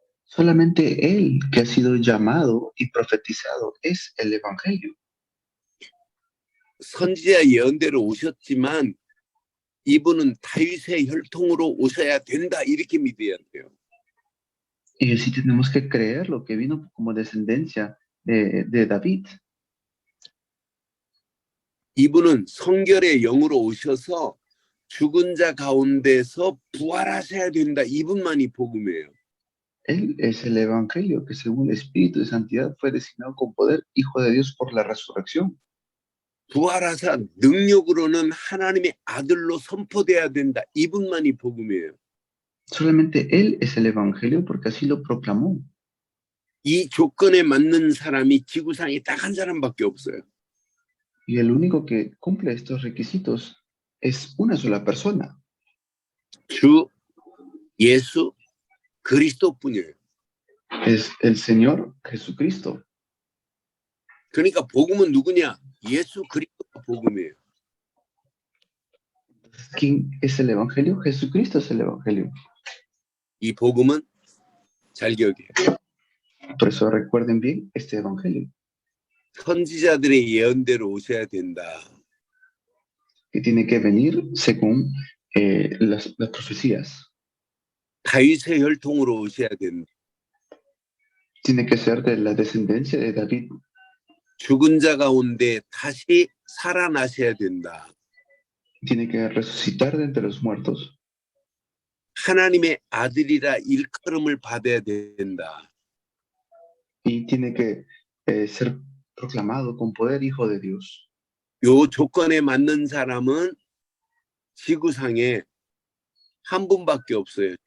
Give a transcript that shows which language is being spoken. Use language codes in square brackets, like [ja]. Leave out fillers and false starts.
[es] Solamente Él que ha sido llamado y profetizado es el Evangelio. [ko] 선지자 예언대로 오셨지만 이분은 다윗의 혈통으로 오셔야 된다 이렇게 믿어야 돼요. [es] Y sí tenemos que creer lo que vino como descendencia de David. [ko] 이분은 성결의 영으로 오셔서 죽은 자 가운데서 부활하셔야 된다. 이분만이 복음이에요. [es] Él es el Evangelio que según el Espíritu de Santidad fue designado con poder Hijo de Dios por la resurrección. [ko] 부활하사 능력으로는 하나님의 아들로 선포돼야 된다. 이분만이 복음이에요. [es] Solamente Él es el Evangelio porque así lo proclamó. [ko] 이 조건에 맞는 사람이 지구상에 딱 한 사람밖에 없어요. [es] Y el único que cumple estos requisitos es una sola persona. [ko] 주 예수 그리스도뿐이에요. [es] Es el Señor Jesucristo. [ko] 그러니까 복음은 누구냐? 예수 그리스도가 복음이에요. [es] ¿Quién es el Evangelio? Jesucristo es el Evangelio. [ko] 이 복음은 잘 기억해요. [es] Por eso recuerden bien este Evangelio. [ko] 선지자들의 예언대로 오셔야 된다. [es] Que tiene que venir según las profecías. [ko] 다윗의 혈통으로 오셔야 된다. [es] Tiene que ser de la descendencia de David. [ko] 죽은 자 가운데 다시 살아나셔야 된다. [es] Tiene que resucitar de entre los muertos. [ko] 하나님의 아들이라 일컬음을 받아야 된다. [es] Y tiene que ser proclamado con poder Hijo de Dios. [ko] 요 조건에 맞는 사람은 지구상에 한 분밖에 없어요.